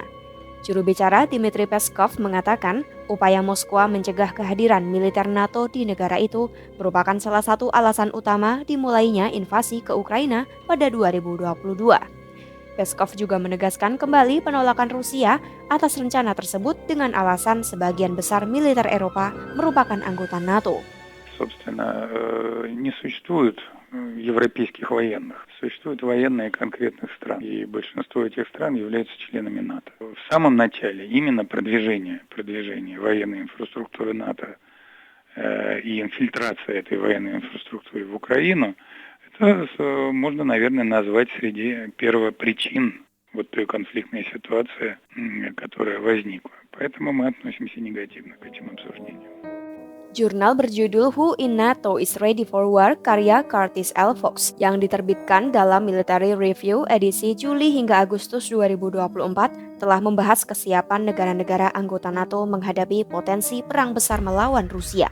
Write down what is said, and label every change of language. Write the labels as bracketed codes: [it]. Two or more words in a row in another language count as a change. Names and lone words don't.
[id] Juru bicara Dmitry Peskov mengatakan upaya Moskwa mencegah kehadiran militer NATO di negara itu merupakan salah satu alasan utama dimulainya invasi ke Ukraina pada 2022. Peskov juga menegaskan kembali penolakan Rusia atas rencana tersebut dengan alasan sebagian besar militer Eropa merupakan anggota NATO. [ru] Собственно, не существует европейских военных. Существуют военные конкретных стран, и большинство этих стран являются членами НАТО. В самом начале именно продвижение военной инфраструктуры НАТО и инфильтрация этой военной инфраструктуры в Украину, это можно, наверное, назвать среди первопричин вот той конфликтной ситуации, которая возникла. Поэтому мы относимся негативно к этим обсуждениям. [id] Jurnal berjudul Who in NATO is Ready for War karya Curtis L. Fox yang diterbitkan dalam Military Review edisi Juli hingga Agustus 2024 telah membahas kesiapan negara-negara anggota NATO menghadapi potensi perang besar melawan Rusia.